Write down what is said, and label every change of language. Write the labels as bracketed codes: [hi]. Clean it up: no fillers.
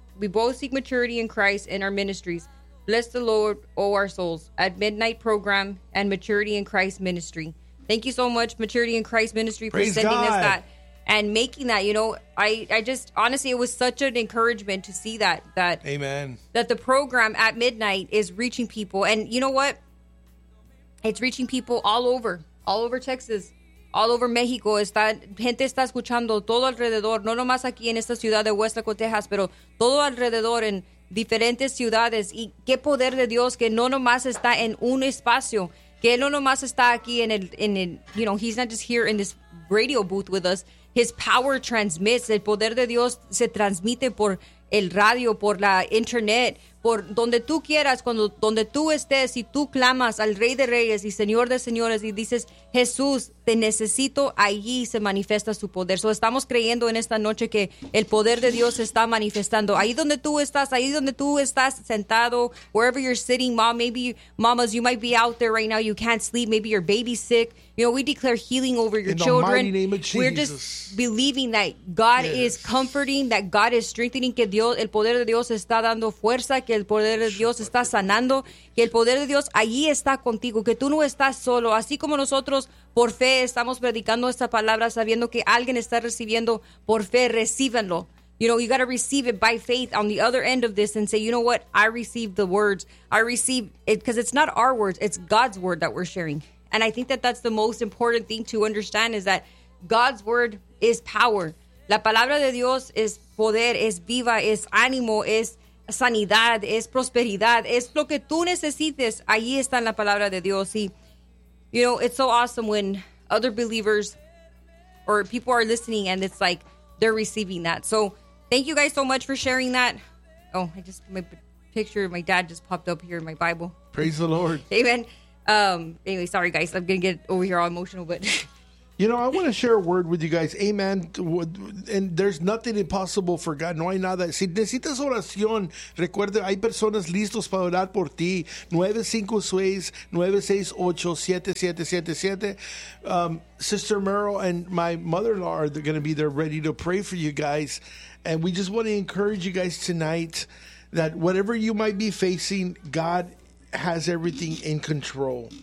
[en] We both seek maturity in Christ in our ministries. Bless the Lord, O our souls. At midnight program and maturity in Christ ministry. Thank you so much, Maturity in Christ Ministry, for sending us that and making that. You know, I just honestly, it was such an encouragement to see that amen, that the program at midnight is reaching people. And you know what? It's reaching people all over Texas. All over Mexico, [es] gente está escuchando todo alrededor, no nomás aquí en esta ciudad de Huasteco, Texas, pero todo alrededor en diferentes ciudades. Y qué poder de Dios que no nomás está en un espacio, que no nomás está aquí en el, [en] you know, he's not just here in this radio booth with us. His power transmits, [es] el poder de Dios se transmite por el radio, por la internet, por donde tú quieras, donde tú estés, y tú clamas al Rey de Reyes y Señor de Señores y dices, Jesús, te necesito, allí se manifiesta su poder. So estamos creyendo en esta noche que el poder de Dios está manifestando. Ahí donde tú estás sentado, [en] wherever you're sitting, mom, maybe mamas, you might be out there right now, you can't sleep, maybe your baby's sick. You know, we declare healing over your children. In the mighty name of Jesus. We're just believing that God is comforting, that God is strengthening, [es] que Dios, el poder de Dios está dando fuerza, que el poder de Dios está sanando, que el poder de Dios allí está contigo, que tú no estás solo. Así como nosotros por fe estamos predicando esta palabra sabiendo que alguien está recibiendo por fe, recíbanlo. [en] You know, you got to receive it by faith on the other end of this and say, you know what, I receive the words. I receive it because it's not our words, it's God's word that we're sharing. And I think that that's the most important thing to understand is that God's word is power. [es] La palabra de Dios es poder, es viva, es ánimo, es sanidad, es prosperidad, es lo que tú necesites. Allí está en la palabra de Dios. [en] Y, you know, it's so awesome when other believers or people are listening and it's like they're receiving that. So thank you guys so much for sharing that. Oh, my picture of my dad just popped up here in my Bible. Praise the Lord. Amen. Anyway, sorry guys, I'm gonna get over here all emotional, but you know, I want to share a word with you guys. Amen. And there's nothing impossible for God. [es] No hay nada. Si necesitas oración, recuerde, hay personas listos para orar por ti. 956-968-7777. [en] Sister Merrill and my mother-in-law are going to be there ready to pray for you guys. And we just want to encourage you guys tonight that whatever you might be facing, God has everything in control.